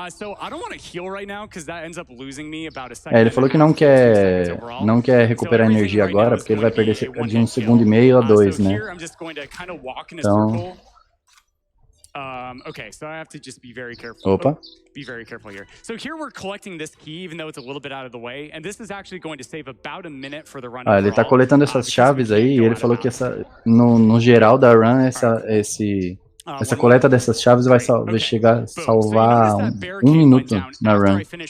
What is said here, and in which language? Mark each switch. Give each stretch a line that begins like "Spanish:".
English: So I don't want to heal right now because that ends up losing me about a second.
Portuguese: Ele falou que não quer recuperar energia agora porque ele vai perder cerca de 1,5 segundos a 2, né? Então,
English: okay, so I have to just be very careful.
Portuguese: Opa.
English: Be very careful here. So here we're collecting this key, even though it's a little bit out of the way, and this is actually going to save about a minute for the run.
Portuguese: Ele tá coletando essas chaves aí e ele falou que no geral da run essa coleta dessas chaves vai chegar a salvar 1 minuto na run.